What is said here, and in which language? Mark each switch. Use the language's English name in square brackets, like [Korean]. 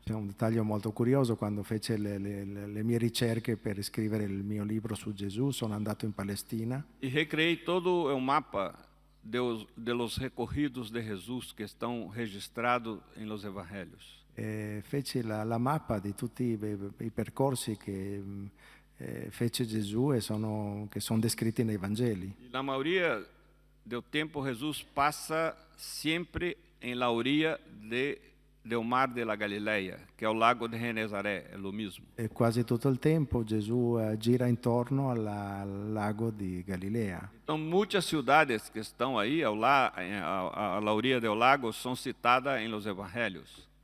[Italian] C'è un dettaglio molto curioso: quando fece le mie ricerche per scrivere il mio libro su Gesù, sono andato in Palestina [Portuguese] E recriei todo o mapa de los recorridos de Jesus que estão registrados em los evangelhos. [Italian] Fece la mappa di tutti i percorsi che fece Gesù e che sono descritti nei Vangeli. [Portuguese] E na maioria do tempo Jesus passa sempre em [Spanish] la orilla del mar de la Galileia, [Portuguese] que é o lago de Genezaré, é o mesmo. [Italian] E quasi tutto il tempo Gesù gira intorno al lago di Galilea. [Portuguese] Então, muitas cidades que estão aí à [Spanish] orilla del lago [Portuguese] são citadas em los evangelhos.